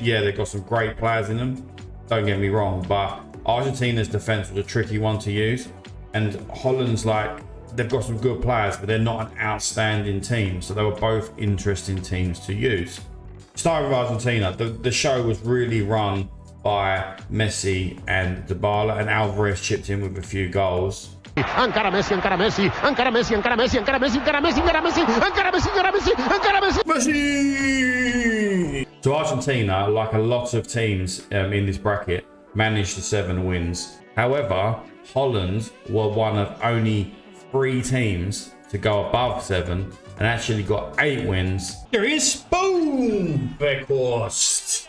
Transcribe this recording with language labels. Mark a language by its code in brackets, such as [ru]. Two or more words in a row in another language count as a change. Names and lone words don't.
[en] Yeah, they've got some great players in them, don't get me wrong, but Argentina's defense was a tricky one to use, and Holland's like, they've got some good players, but they're not an outstanding team, so they were both interesting teams to use. Starting with Argentina, the show was really run by Messi and Dybala, and Alvarez chipped in with a few goals. Encara Messi, encara Messi, encara Messi, encara Messi, encara Messi, encara Messi, encara Messi, encara Messi, encara Messi, encara Messi, Messi! So Argentina, like a lot of teams in this bracket, managed the 7 wins. However, Holland were one of only 3 teams to go above 7 and actually got 8 wins. There he is. Boom! Weghorst.